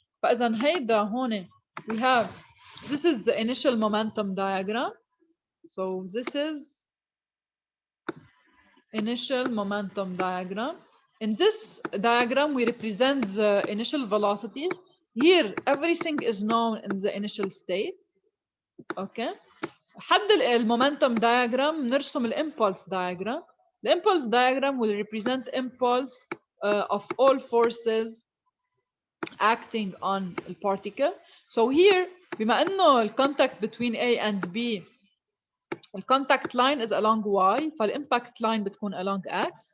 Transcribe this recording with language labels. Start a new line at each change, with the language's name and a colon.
Arabic: فإذا هيدا هون
English: we have, this is the initial momentum diagram. So this is initial momentum diagram. In this diagram we represent the initial velocities. Here everything is known in the initial state. Okay.
Arabic: حد المومنتم diagram نرسم الامبulse diagram.
English: The impulse diagram will represent impulse of all forces acting on the particle. So here
Arabic: بما انه
English: الcontact between A and B the contact line is along y فالimpact line بتكون along x.